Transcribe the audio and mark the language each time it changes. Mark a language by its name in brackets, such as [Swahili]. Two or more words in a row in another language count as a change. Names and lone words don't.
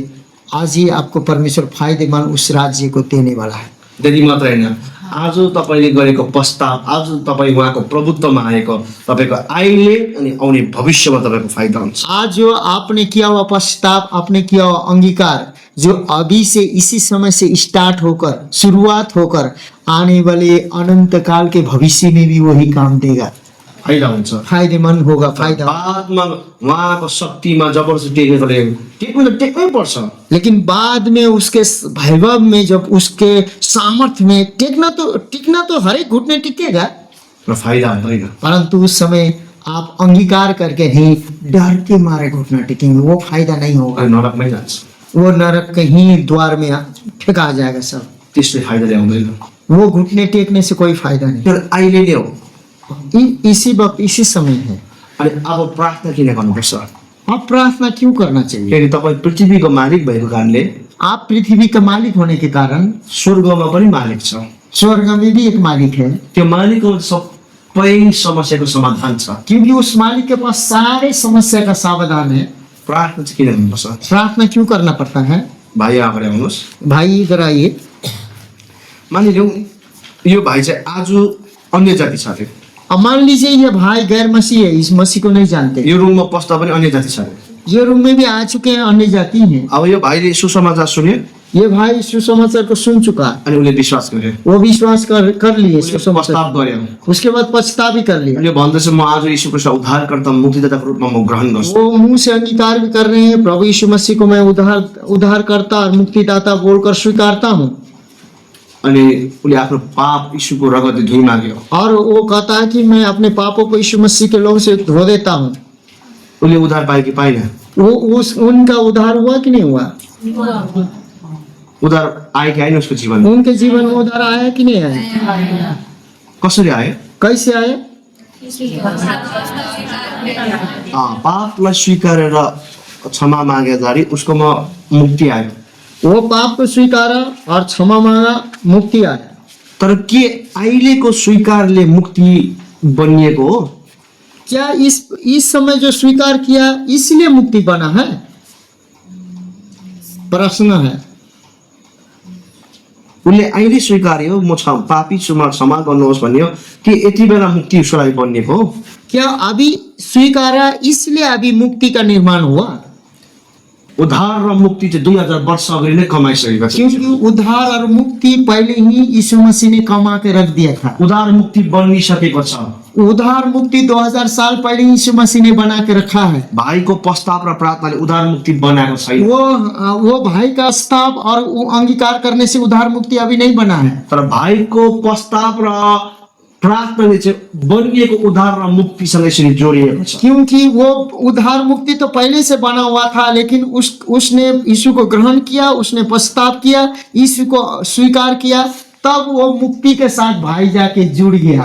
[Hindi] आज ही आपको परमेश्वर फायदेमंद उस राज्य को देने वाला है। [Nepali] त्यति मात्रै होइन, आज तपाईँले गरेको प्रस्ताव, आज तपाईँ उहाँको प्रभुत्वमा आएको तपाईँको अहिले अनि आउने भविष्यमा तपाईँको फाइदा हुन्छ। [Hindi] आज जो आपने किया हुआ प्रस्ताव, आपने किया हुआ अंगीकार जो अभी से इसी समय से स्टार्ट होकर शुरुआत होकर आने वाले अनंत काल के भविष्य में भी वही काम देगा, [Nepali] फाइदा हुन्छ। [Hindi] फायदेमंद होगा। फायदा [Nepali] बादमा उहाँको शक्तिमा जबरजस्ती टेकेकोले टेक्नु त टेक्नै पर्छ, [Hindi] लेकिन बाद में उसके वैभव में जब उसके सामर्थ्य में टिकना तो हर एक घुटने टिकेगा, [Nepali] र फाइदा हुँदैन। [Hindi] परंतु उस समय आप अंगीकार करके नहीं, डर के मारे घुटना टेकेंगे, वो फायदा नहीं होगा। [Nepali] अनि नरकमै जान्छ। [Hindi] वो नरक कहीं द्वार में फेंका जाएगा सब। [Nepali] त्यसले फाइदा ल्याउँदैन। [Hindi] वो घुटने टेकने से कोई फायदा नहीं। [Nepali] तर अहिले नै हो। [Hindi] इसी वक्त इसी समय है। [Nepali] अनि अब प्रार्थना किन गर्नुपर्छ? [Hindi] अब प्रार्थना क्यों करना चाहिए? [Nepali] किनकि तपाईँ पृथ्वीको मालिक भएको कारणले [Hindi] आप पृथ्वी का मालिक होने के कारण [Nepali] स्वर्गमा पनि मालिक छ। [Hindi] स्वर्ग में भी एक मालिक है, [Nepali] त्यो मालिकको सबै समस्याको समाधान छ। [Hindi] क्योंकि उस मालिक के पास सारे समस्या का समाधान है। [Nepali] प्रार्थना चाहिँ किन गर्नुपर्छ? [Hindi] प्रार्थना क्यों करना पड़ता है? [Nepali] भाइ अगाडि आउनुहोस्। [Hindi] भाई इधर आइए। [Nepali] मानिलिउँ यो भाइ चाहिँ आज अन्य जाति छ अरे। [Hindi] अब मान लीजिए ये भाई गैर मसीह है, इस मसीह को नहीं जानते। [Nepali] यो रुममा पस्दा पनि अन्य जाति छ अरे। [Hindi] ये रूम में भी आ चुके हैं, अन्य जाति हैं। [Nepali] अब यो भाइले सुसमाचार सुन्यो [Hindi] ये भाई सुसमाचार को सुन चुका, [Nepali] अनि उसले विश्वास गर्यो। [Hindi] वो विश्वास कर लिए [Nepali] उसले सुसमाचार, प्रस्ताव गर्यो। [Hindi] उसके बाद पछता भी कर लिया। [Nepali] अनि यो भन्दछ म आज यीशु ख्रीष्ट उद्धारकर्ता मुक्तिदाताको रूपमा म ग्रहण गर्छु। [Hindi] वो मुंह से अंगीकार भी कर रहे हैं, प्रभु यीशु मसीह को मैं उद्धारकर्ता और मुक्तिदाता बोलकर स्वीकारता हूँ। [Nepali] अनि उसले आफ्नो पाप यीशुको रगतले धुइ माग्यो। [Hindi] और वो कहता है कि मैं अपने पापों को यीशु मसीह के लोगों से धो देता हूँ। [Nepali] उसले उद्धार पायो कि पाएन? [Hindi] वो उनका उद्धार हुआ कि नहीं हुआ? [Nepali] उद्धार आयो कि आएन उसको जीवनमा? [Hindi] उनके जीवन में उद्धार आया कि नहीं आया? [Nepali] कसरी आयो? [Hindi] कैसे आया? [Nepali] पापलाई स्वीकारेर क्षमा मागेदाखेरि उसकोमा मुक्ति आयो। [Hindi] वो पाप को स्वीकारा और क्षमा मांगा, मुक्ति आया। [Nepali] तर के अहिलेको स्वीकारले मुक्ति बनिएको हो? [Hindi] क्या इस समय जो स्वीकार किया इसलिए मुक्ति बना है? प्रश्न है। [Nepali] उसले अहिले स्वीकार्यो म पापी छु म क्षमा गर्नुहोस् भन्यो कि यति बेला मुक्ति उसको लागि बनिएको हो? [Hindi] क्या अभी स्वीकारा इसलिए अभी मुक्ति का निर्माण हुआ? [Nepali] उद्धार र मुक्ति चाहिँ 2000 वर्ष अगाडि नै कमाइसकेको छ। [Hindi] क्योंकि उद्धार और मुक्ति पहले ही यीशु मसीह ने कमा के रख दिया था। [Nepali] उद्धार मुक्ति बनिसकेको छ। [Hindi] उद्धार मुक्ति 2000 साल पहले यीशु मसीह ने बना के रखा है। [Nepali] भाइको प्रस्ताव र प्रार्थनाले उद्धार मुक्ति बनाएको छैन। [Hindi] वो भाई का प्रस्ताव और वो अंगीकार करने से उद्धार मुक्ति अभी नहीं बना है। [Nepali] तर भाइको प्रस्ताव र प्रार्थनाले चाहिँ बनिएको उद्धार र मुक्तिसँग यसरी जोडिएको छ। [Hindi] क्योंकि वो उद्धार मुक्ति तो पहले से बना हुआ था, लेकिन उसने यीशु को ग्रहण किया, उसने प्रस्ताव किया, यीशु को स्वीकार किया, तब वो मुक्ति के साथ भाई जाके जुड़ गया।